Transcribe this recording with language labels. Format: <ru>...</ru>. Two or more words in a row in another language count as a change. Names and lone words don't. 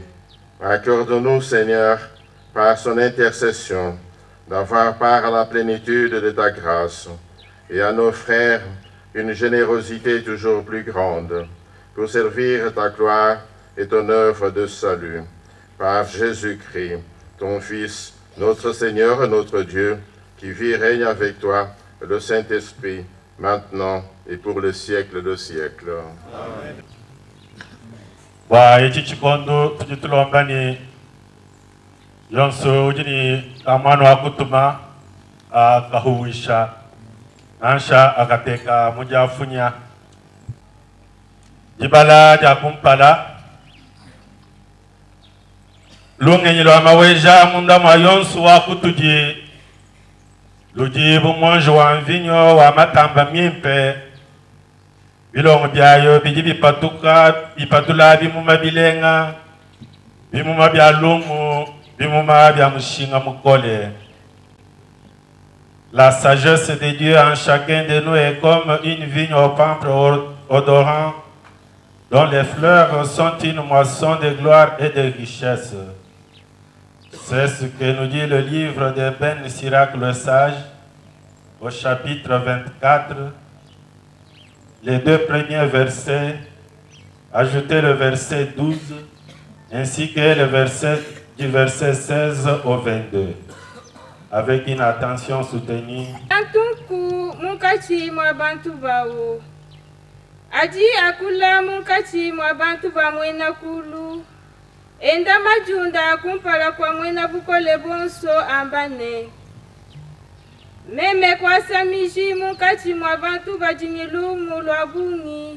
<fr>Accorde-nous, Seigneur, par son intercession, d'avoir part à la plénitude de ta grâce, et à nos frères une générosité toujours plus grande, pour servir ta gloire et ton œuvre de salut. Par Jésus-Christ, ton Fils, notre Seigneur et notre Dieu, qui vit et règne avec toi, le Saint-Esprit, maintenant et pour le siècle de siècles. Amen.</fr> <lu>Wa ichi chikondo tujitulongani yonso ujini amano akutuma akahuisha ansha akateka mujafunya jibala jakumpala lungenyilo amaweja munda mwa yonso wakutuji lujibu monjo wa mvinyo wa matamba miempe bilongo byayo biji bipatula bimuma bilenga bimuma bya lungu bimuma bya mushinga mukole.</lu> <fr>La sagesse de Dieu en chacun de nous est comme une vigne au odorant, dont les fleurs sont une moisson de gloire et de richesse. C'est ce que nous dit le livre de Ben Sirac le Sage, au chapitre 24, les 2 premiers versets, ajoutez le verset 12, ainsi que le verset du verset 16 au 22, avec une attention soutenue.</fr> <lu>Antunku mukati mwa bantu bawo. Adi akula mukati mwa bantu ba mwena kulu. Enda majunda kumpala kwa mwena bukole bonso ambane. Meme kwa samiji mukati mwa bantu bajimilumu lwa bungi.</lu>